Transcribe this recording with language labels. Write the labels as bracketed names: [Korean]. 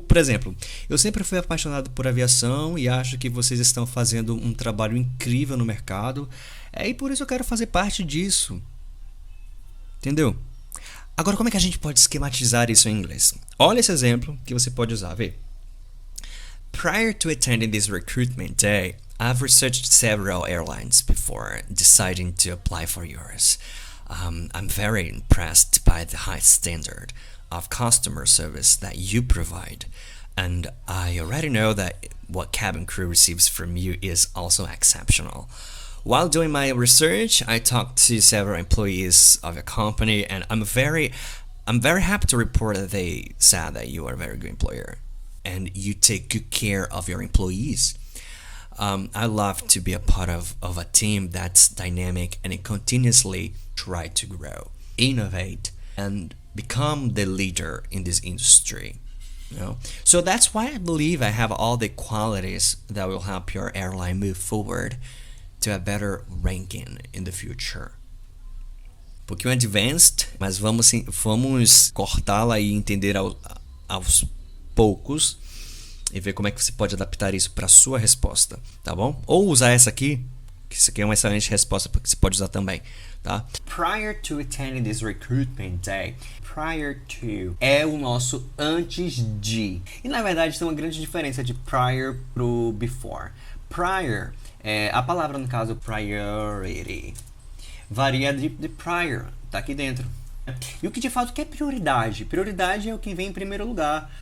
[Portuguese] Por exemplo, eu sempre fui apaixonado por aviação e acho que vocês estão fazendo um trabalho incrível no mercado. E por isso eu quero fazer parte disso. Entendeu? Agora, como é que a gente pode esquematizar isso em inglês? Olha esse exemplo que você pode usar, vê. [English] Prior to attending this recruitment day, I've researched several airlines before deciding to apply for yours. I'm very impressed by the high standard of customer service that you provide, and I already know that what cabin crew receives from you is also exceptional. While doing my research, I talked to several employees of your company, and I'm very happy to report that they said that you are a very good employer and you take good care of your employees. I love to be a part of a team that's dynamic and it continuously try to grow, innovate, and become the leader in this industry. So that's why I believe I have all the qualities that will help your airline move forward to a better ranking in the future. [Portuguese] Um pouquinho advanced, mas vamos cortá-la e entender aos poucos e ver como é que você pode adaptar isso para sua resposta, tá bom? Ou usar essa aqui, que isso aqui é uma excelente resposta porque você pode usar também, tá? [English] Prior to attending this recruitment day. [Portuguese] Prior to é o nosso antes de. E na verdade tem uma grande diferença de prior pro before. Prior, a palavra no caso priority, varia de prior, tá aqui dentro. E o que de fato que é prioridade? Prioridade é o que vem em primeiro lugar.